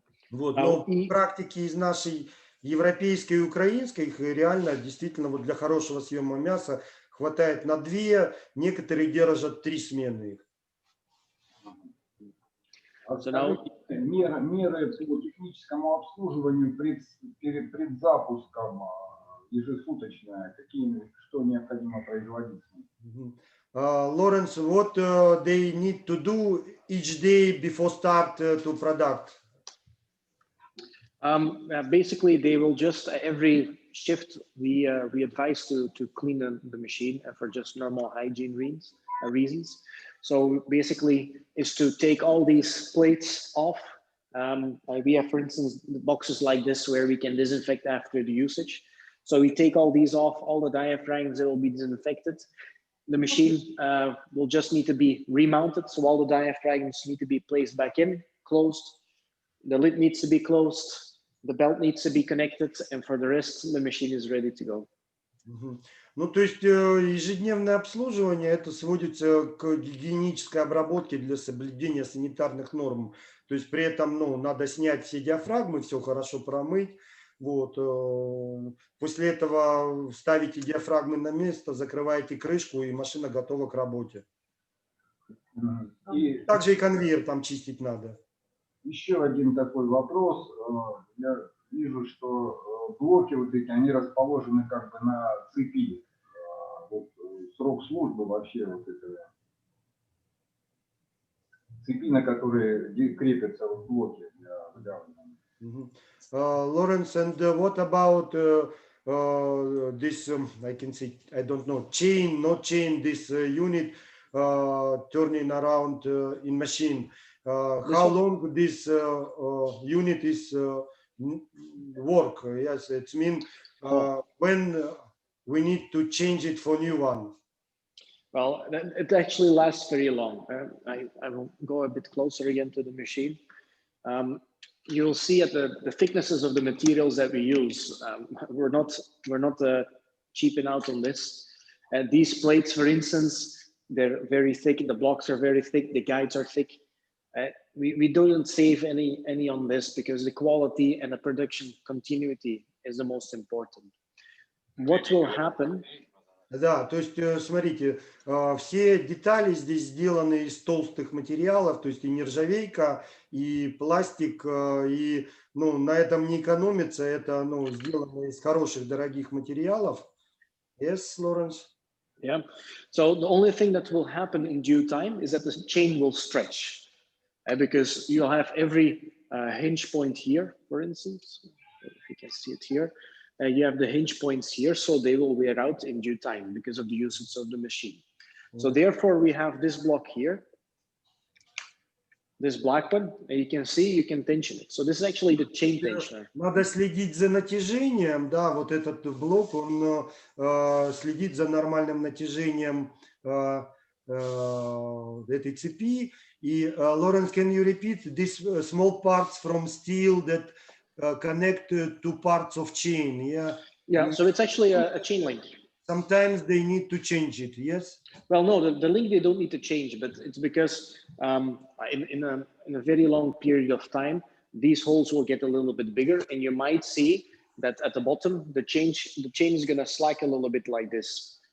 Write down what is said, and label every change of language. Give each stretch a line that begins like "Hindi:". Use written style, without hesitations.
Russian: Вот, но практики из нашей европейской и украинской, их реально действительно для хорошего съема мяса хватает на 2, некоторые держат 3 смены их. Меры по техническому обслуживанию перед предзапуском ежесуточное, что необходимо производить?
English: Lawrence, what they need to do each day before start to product? Basically, they will just every shift we advise to clean the machine for just normal hygiene reasons. So basically, is to take all these plates off. We have, for instance, boxes like this where we can disinfect after the usage. So we take all these off, all the diaphragms, they will be disinfected. The machine will just need to be remounted. So all the diaphragms need to be placed back in, closed. The lid needs to be closed. The belt needs to be connected. And for the rest, the machine is ready to go.
Russian: То есть ежедневное обслуживание, это сводится к гигиенической обработке для соблюдения санитарных норм. То есть при этом, надо снять все диафрагмы, все хорошо промыть. Вот. После этого ставите диафрагмы на место, закрываете крышку, и машина готова к работе. И также и конвейер там чистить надо. Еще один такой вопрос. Я вижу, что блоки вот эти, они расположены как бы на цепи. Вот срок службы вообще вот этого цепи, на которые крепятся вот блоки для выдавливания.
English: Lawrence, and what about this, I can say, I don't know, chain, not chain, this unit turning around in machine. How long this unit is work? Yes, it means when we need to change it for new one. Well, it actually lasts very long. I will go a bit closer again to the machine. you'll see at the thicknesses of the materials that we use. We're not cheaping out on this. These plates, for instance, they're very thick. The blocks are very thick. The guides are thick. We don't save any on this because the quality and the production continuity is the most important. What will happen?
Russian: Да, то есть, смотрите, все детали здесь сделаны из толстых материалов, то есть и нержавейка, и пластик, и ну, на этом не экономится, это ну, сделано из хороших, дорогих материалов.
English: Yes, Lawrence? Yeah, so the only thing that will happen in due time is that the chain will stretch. Because you'll have every hinge point here, for instance, if you can see it here, you have the hinge points here, so they will wear out in due time because of the usage of the machine. So therefore, we have this block here, this black one, and you can see, you can tension it. So this is actually the chain tensioner.
Russian: Надо следить за натяжением, да, вот этот блок, он следит за нормальным натяжением этой цепи.
English: И, Lawrence, can you repeat these small parts from steel that connect two parts of chain? Yeah, so it's actually a chain link. Sometimes they need to change it, yes? Well, no, the link they don't need to change, but it's because in a very long period of time, these holes will get a little bit bigger, and you might see that at the bottom, the chain is going to slack a little bit like this.